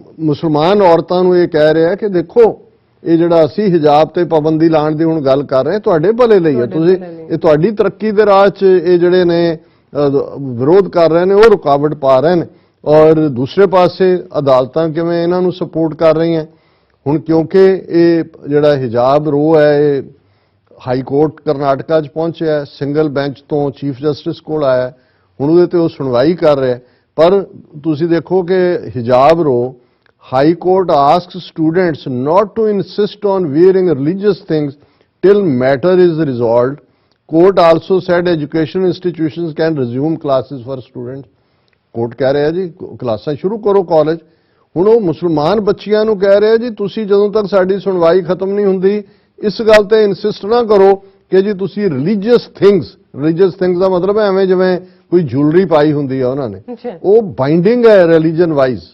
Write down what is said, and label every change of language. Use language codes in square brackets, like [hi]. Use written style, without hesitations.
[pa] ਮੁਸਲਮਾਨ ਔਰਤਾਂ ਨੂੰ ਇਹ ਕਹਿ ਰਿਹਾ ਕਿ ਦੇਖੋ ਇਹ ਜਿਹੜਾ ਅਸੀਂ ਹਿਜਾਬ ਤੇ ਪਾਬੰਦੀ ਲਾਉਣ ਦੀ ਹੁਣ ਗੱਲ ਕਰ ਰਹੇ ਤੁਹਾਡੇ ਭਲੇ ਲਈ ਹੈ, ਤੁਸੀਂ ਇਹ ਤੁਹਾਡੀ ਤਰੱਕੀ ਦੇ ਰਾਹ 'ਚ ਇਹ ਜਿਹੜੇ ਨੇ ਵਿਰੋਧ ਕਰ ਰਹੇ ਨੇ ਉਹ ਰੁਕਾਵਟ ਪਾ ਰਹੇ ਨੇ। ਔਰ ਦੂਸਰੇ ਪਾਸੇ ਅਦਾਲਤਾਂ ਕਿਵੇਂ ਇਹਨਾਂ ਨੂੰ ਸਪੋਰਟ ਕਰ ਰਹੀਆਂ ਹੁਣ, ਕਿਉਂਕਿ ਇਹ ਜਿਹੜਾ ਹਿਜਾਬ ਰੋ ਹੈ ਇਹ ਹਾਈ ਕੋਰਟ ਕਰਨਾਟਕਾ 'ਚ ਪਹੁੰਚਿਆ, ਸਿੰਗਲ ਬੈਂਚ ਤੋਂ ਚੀਫ ਜਸਟਿਸ ਕੋਲ ਆਇਆ, ਹੁਣ ਉਹਦੇ ਤੇ ਉਹ ਸੁਣਵਾਈ ਕਰ ਰਿਹਾ। ਪਰ ਤੁਸੀਂ ਦੇਖੋ ਕਿ [en] ਹਿਜਾਬ row high court asks students not to insist on wearing religious things till matter is resolved. Court also said education institutions can resume classes for students. [pa] Court ਕਹਿ ਰਿਹਾ ਜੀ ਕਲਾਸਾਂ ਸ਼ੁਰੂ ਕਰੋ ਕਾਲਜ। ਹੁਣ ਉਹ ਮੁਸਲਮਾਨ ਬੱਚਿਆਂ ਨੂੰ ਕਹਿ ਰਿਹਾ ਜੀ ਤੁਸੀਂ ਜਦੋਂ ਤੱਕ ਸਾਡੀ ਸੁਣਵਾਈ ਖਤਮ ਨਹੀਂ ਹੁੰਦੀ ਇਸ ਗੱਲ ਤੇ ਇਨਸਿਸਟ ਨਾ ਕਰੋ ਕਿ ਜੀ ਤੁਸੀਂ ਰਿਲੀਜੀਅਸ ਥਿੰਗਸ ਦਾ ਮਤਲਬ ਹੈ ਐਵੇਂ ਜਿਵੇਂ ਕੋਈ ਜੁਐਲਰੀ ਪਾਈ ਹੁੰਦੀ ਆ ਉਹਨਾਂ ਨੇ, ਉਹ ਬਾਈਂਡਿੰਗ ਹੈ ਰਿਲੀਜਨ ਵਾਈਜ਼।